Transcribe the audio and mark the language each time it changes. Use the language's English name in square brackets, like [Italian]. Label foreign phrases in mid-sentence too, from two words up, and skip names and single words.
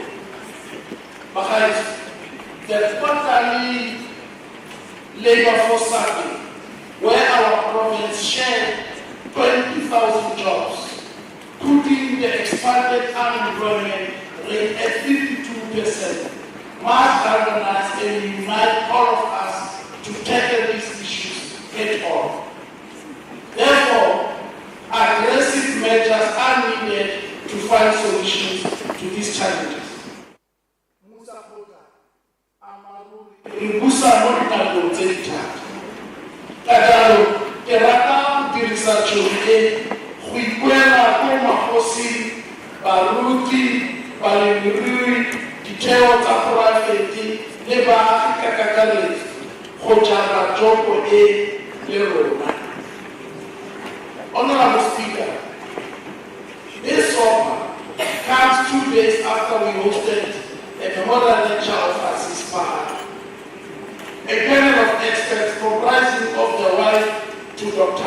[English] Because the quarterly labor force survey, where our province shared 20,000 jobs, putting the expanded unemployment rate at 52%, must galvanize and unite all of us to tackle these issues head on. Therefore, aggressive measures are needed to find solutions to these challenges. [Northern Sotho] Kadalo, ke rata go dirisa tšhono e go ikwela ko magosing, baruti, balemirui, ditheo tsa poraefete le baagi ka kakaretso go jara jopo e le rona. [English] Honorable Speaker, this offer comes 2 days after we hosted a memorial lecture of Aziz Pahad, a panel of experts comprising of the wife to Dr.